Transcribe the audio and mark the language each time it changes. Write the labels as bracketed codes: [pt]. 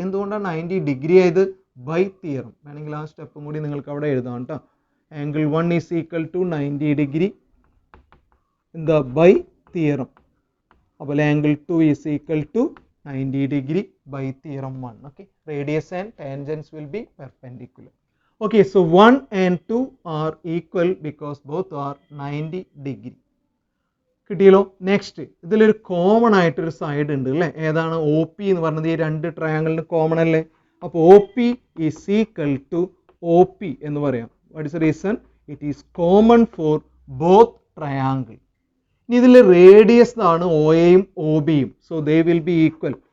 [ml] എന്തുകൊണ്ടാണ് 90 degree ആയത്, by theorem. വേണമെങ്കിൽ ആ സ്റ്റെപ്പും കൂടി നിങ്ങൾക്ക് അവിടെ എഴുതാം കേട്ടോ. [en] Angle 1 is equal to 90 degree. [ml] എന്താ [en] By theorem. [ml] അപ്പോൾ [en] Angle 2 is equal to 90 degree by theorem 1. Okay, radius and tangents will be perpendicular. Okay, so 1 and 2 are equal because both are 90 degree. [ml] കിട്ടിയല്ലോ. നെക്സ്റ്റ് ഇതിലൊരു common ആയിട്ടൊരു side ഉണ്ട് അല്ലേ, ഏതാണ് O P എന്ന് പറഞ്ഞത്. ഈ രണ്ട് ട്രയാങ്കിളിന് കോമൺ അല്ലേ. അപ്പോൾ [en] O P is equal to O P [ml] എന്ന് പറയാം. [en] What is the reason? It is common for both triangle. [ml] ഇനി ഇതിൽ റേഡിയസ് ആണ് ഒ എയും ഒ ബിയും. [en] So they will be equal.